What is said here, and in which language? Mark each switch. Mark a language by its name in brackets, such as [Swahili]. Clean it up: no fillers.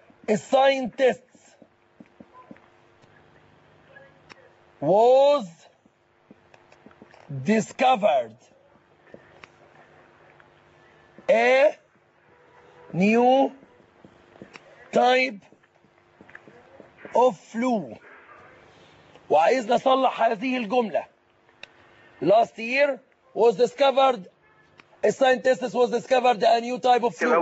[English] الساينتست was discovered a new type of flu. [Arabic] وعايزنا نصلح هذه الجملة. [English] last year was discovered a scientist was discovered a new type of flu.